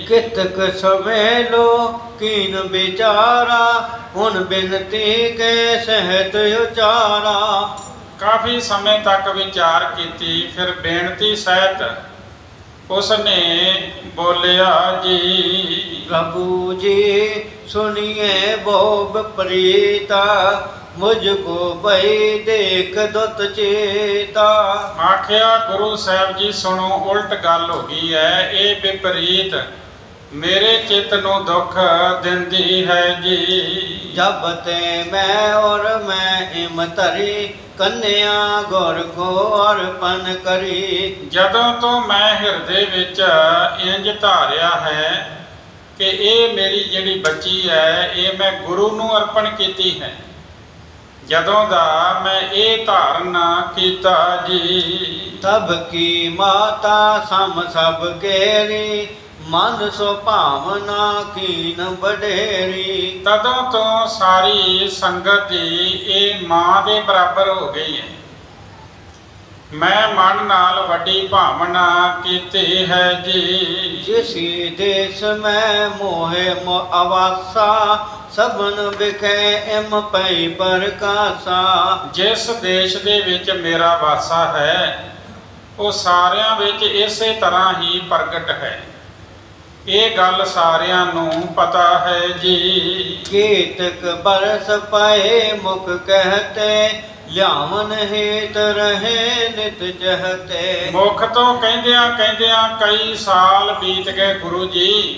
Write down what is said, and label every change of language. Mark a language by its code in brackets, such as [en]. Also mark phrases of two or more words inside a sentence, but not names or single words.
[bra] कितक सवेलो कीन विचारा, हुण बिनती के सहित उचारा। [pa] ਕਾਫੀ ਸਮੇਂ ਤੱਕ ਵਿਚਾਰ ਕੀਤੀ, ਫਿਰ ਬੇਨਤੀ ਸਹਿਤ ਉਸਨੇ ਬੋਲਿਆ ਜੀ। [bra] प्रभु जी सुनिए वो विपरीता, मुझको भई देख दुत चेता। [pa] ਆਖਿਆ ਗੁਰੂ ਸਾਹਿਬ ਜੀ ਸੁਣੋ ਉਲਟ ਗੱਲ ਹੋ ਗਈ ਹੈ, ਇਹ ਵਿਪਰੀਤ ਮੇਰੇ ਚਿੱਤ ਨੂੰ ਦੁੱਖ ਦਿੰਦੀ ਹੈ ਜੀ। [bra] जब ते मैं और मैं इम धरी, कन्या गुर को अर्पण करी। [pa] ਜਦੋਂ ਤੋ ਮੈਂ ਹਿਰਦੇ ਵਿਚ ਇੰਜ ਧਾਰਿਆ ਹੈ ਕਿ ਇਹ ਮੇਰੀ ਜਿਹੜੀ ਬੱਚੀ ਹੈ ਇਹ ਮੈਂ ਗੁਰੂ ਨੂੰ ਅਰਪਣ ਕੀਤੀ ਹੈ। ਜਦੋਂ ਦਾ ਮੈਂ ਇਹ ਧਾਰਨ ਕੀਤਾ ਜੀ। [bra] तब की माता सम सब केरी, मन सो भावना कीन बडेरी। [pa] ਤਦੋਂ ਤੋ ਸਾਰੀ ਸੰਗਤ ਦੀ ਇਹ ਮਾਂ ਦੇ ਬਰਾਬਰ ਹੋ ਗਈ ਹੈ। ਮੈਂ ਮਨ ਨਾਲ ਵੱਡੀ ਭਾਵਨਾ ਕੀਤੀ ਹੈ ਜੀ। [bra] जिसी देश में मोहे आवासा, सबन बिखे इम पई प्रकाशा। [pa] ਜਿਸ ਦੇਸ਼ ਦੇ ਵਿਚ ਮੇਰਾ ਵਾਸਾ ਹੈ ਉਹ ਸਾਰਿਆਂ ਵਿਚ ਇਸੇ ਤਰ੍ਹਾਂ ਹੀ ਪ੍ਰਗਟ ਹੈ। ਇਹ ਗੱਲ ਸਾਰਿਆਂ ਨੂੰ ਪਤਾ ਹੈ ਜੀ। [bra] कीतक बरस पए मुख कहते, लियावन हेत रहे नित चहते। [pa] ਮੁਖ ਤੋਂ ਕਹਿੰਦਿਆਂ ਕਹਿੰਦਿਆਂ ਕਈ ਸਾਲ ਬੀਤ ਗਏ ਗੁਰੂ ਜੀ।